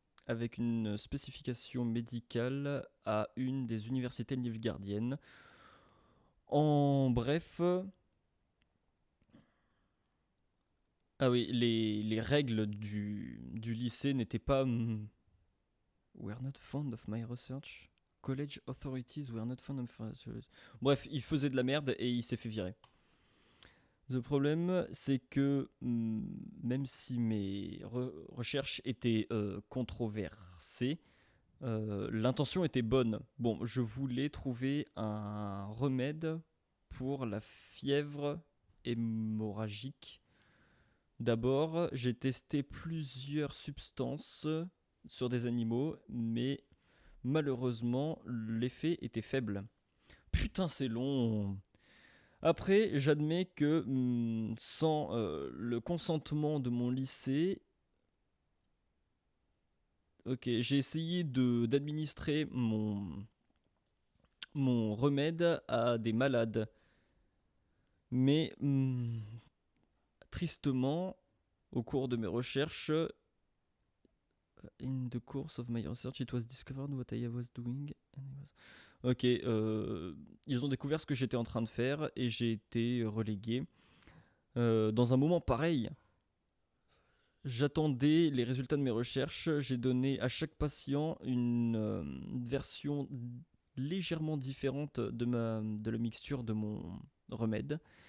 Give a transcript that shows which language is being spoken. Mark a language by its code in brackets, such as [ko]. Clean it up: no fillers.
[fr] avec une spécification médicale à une des universités nilfgaardiennes. En bref... Ah oui, les règles du lycée n'étaient pas... [en] We're not fond of my research. College authorities were not fond of my research. [fr] Bref, il faisait de la merde et il s'est fait virer. Le problème, c'est que même si mes recherches étaient controversées, l'intention était bonne. Bon, je voulais trouver un remède pour la fièvre hémorragique. D'abord, j'ai testé plusieurs substances sur des animaux, mais malheureusement, l'effet était faible. Putain, c'est long. Après, j'admets que sans le consentement de mon lycée, ok, j'ai essayé d'administrer mon remède à des malades. Mais tristement, au cours de mes recherches, [en] in the course of my research, it was discovered what I was doing. [fr] Ok, ils ont découvert ce que j'étais en train de faire et j'ai été relégué. Dans un moment pareil, j'attendais les résultats de mes recherches. J'ai donné à chaque patient une version légèrement différente de la mixture de mon remède.